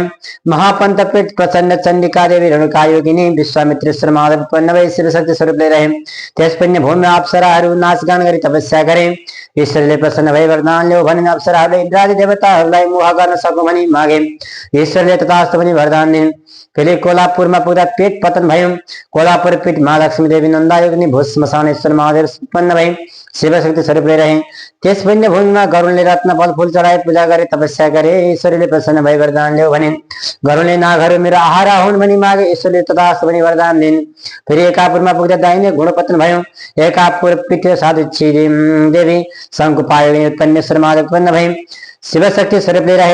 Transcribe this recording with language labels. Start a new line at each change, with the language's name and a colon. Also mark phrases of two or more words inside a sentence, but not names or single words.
Nepali: महापन्थ पीठ प्रचण्ड चण्डिका देवी रेणुका योगिनी विश्वामित्रेश्वर महादेव उत्पन्न भई शिवशक्ति स्वरूप रहे। त्यस पुण्य भूमिमा अप्सराहरू नाचगान गरी तपस्या गरे। ईश्वरले प्रसन्न भई वरदान ल्याऊ भनिन्। अप्सराहरूले इन्द्रादि देवताहरूलाई मोह गर्न सकौँ भनी मागे। ईश्वरले तथास्तु भनी वरदान दिन्। फेरि कोल्हापुरमा पुग्दा पीठ पतन भयो। कोल्हापुर पीठ महालक्ष्मी देवी नन्दायोगिनी भूस्मशानेश्वर महादेव उत्पन्न भई शिवशक्ति स्वरूप रहे। त्यस पुण्य भूमिमा गरुडले रत्न फल फूल चढाई पूजा गरे तपस्या गरे। ईश्वरले प्रसन्न भई वरदान ल्याऊ भनिन्। गरुडले नागहरू मेरो आहारा हुन् भनी मागे। ईश्वरले तथास्तु भनी वरदान दिन्। फेरि एकापुरमा पुग्दा दाहिने घुँडो पतन भयो। एकापुर पीठ साधुच्छी देवी शङ्कुपालिनी उत्पन्नेश्वर महादेव उत्पन्न भई शिवशक्ति स्वरूप रहे।